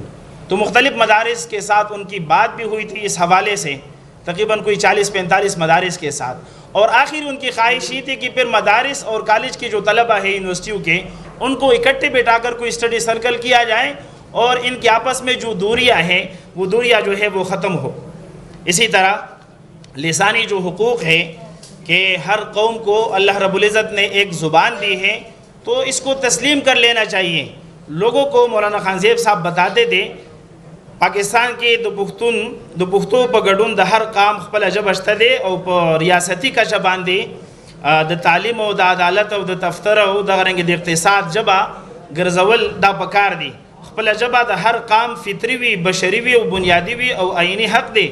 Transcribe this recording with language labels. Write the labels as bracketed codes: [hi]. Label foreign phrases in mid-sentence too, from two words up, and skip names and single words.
[ur] تو مختلف مدارس کے ساتھ ان کی بات بھی ہوئی تھی اس حوالے سے، تقریباً کوئی 40-45 مدارس کے ساتھ، اور آخر ان کی خواہش یہ تھی کہ پھر مدارس اور کالج کے جو طلبہ ہیں یونیورسٹیوں کے ان کو اکٹھے بٹھا کر کوئی اسٹڈی سرکل کیا جائے اور ان کے آپس میں جو دوریاں ہیں وہ دوریاں جو ہے وہ ختم ہو۔ اسی طرح لسانی جو حقوق ہے کہ ہر قوم کو اللہ رب العزت نے ایک زبان دی ہے تو اس کو تسلیم کر لینا چاہیے۔ لوگوں کو مولانا خان زیب صاحب بتاتے تھے [ps] پاکستان کې د پښتو په ګډون د هر قام خپل ژبه شته دی او په ریاستي کچه باندې د تعلیم او د عدالت او د دفتر او د غرنګ د اقتصاد ژبه ګرځول دا پکار دی۔ خپل ژبه د هر قام فطري وي، بشري وي او بنیادي وي او عیني حق دی۔